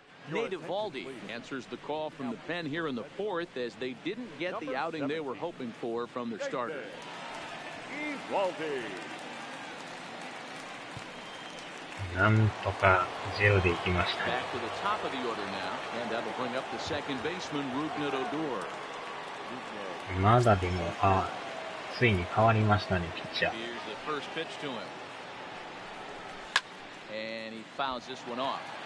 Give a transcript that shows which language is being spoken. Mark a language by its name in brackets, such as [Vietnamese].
[English] Nate Eovaldi answers the call from the pen here in the 4th as they didn't get the outing they were hoping for from their starter. Eovaldi. [Japanese] なんとかゼロでいきましたね。 [English] Back to the top of the order now, and that'll bring up the second baseman, Rougned Odor. [Japanese] まだでも、ついに変わりましたね、ピッチャー。 [English] Here's the first pitch to him. And he fouls this one off.